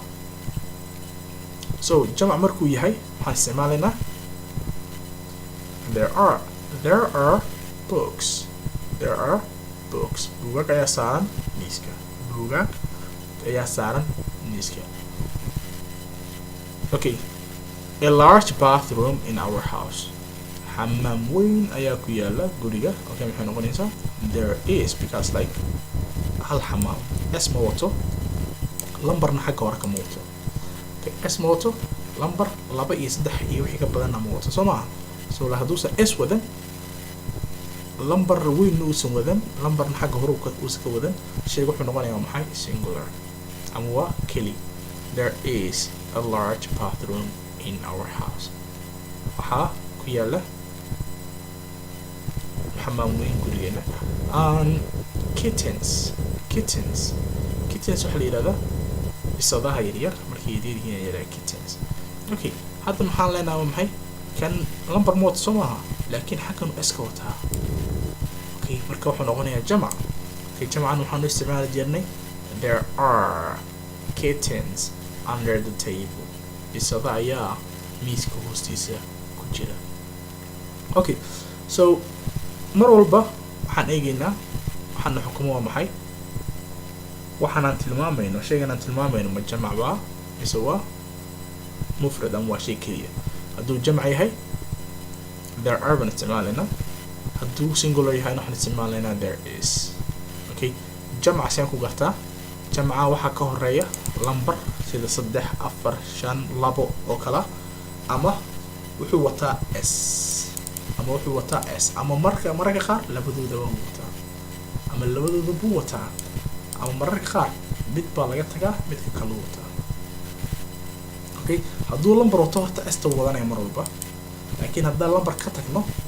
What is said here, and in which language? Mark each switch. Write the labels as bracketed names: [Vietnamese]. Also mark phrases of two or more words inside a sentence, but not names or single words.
[Somali] So jamac markuu yahay waxaan isticmaalaynaa [English] there are books. There are books. [Somali] buugaag ayaa saaran miiska. buugaag ayaa saaran miiska. [English] Okay, a large bathroom in our house. [Somali] xamaam weyn ayaa ku yaala guriga. Okay, maxay noqonaysaa [English] there is because like [Somali] hal xamaam s ma wato lambarna xagga hore kama wato. okay s ma wato lambar 2 iyo 3 iyo wixii ka badan ma wato soo maaha so la haduusan s wadan lambar weyn uusan wadan lambarna xagga hore uusan ka wadan shaygu wuxuu noqonayaa maxay singular ama waa keli [English] there is a large bathroom in our house [Somali] waxaa ku yaala xamaam weyn gurigeena kittens waxaa la yidhahdaa bisadaha yaryar markay yaryar yaraa kittens okay hadda maxaan leenahay maxay kan lambar ma wato soo maaha laakiin xaggan s ka wataa okay marka wuxuu noqonayaa jamac okay jamcan waxaanu isticmaali jirnay [English] there are kittens under the table [Somali] bisada ayaa miiska hoostiisa ku jira okay so mar walba waxaan eegaynaa waxaana xukumo waa maxay waxaan tilmaamayno shaygan aan tilmaamayno ma jamac baa mise waa mufrad ama waa shay keliya hadduu jamac yahay [English] there are [Somali] baan isticmaalaynaa hadduu singular yahay waxaan isticmaalaynaa [English] there is [Somali] okay jamac saan ku gartaa jamca waxaa ka horeeya lambar sida 3 4 5 2 oo kala ama wuxuu wataa s ama marka qaar labadooda waa wataa ama labadooda buu wataa ama mararka qaar mid baa laga tagaa midka kale wataa okay hadduu lambar wato horta s ta wadanaya mar walba laakiin haddaan lambar ka tagno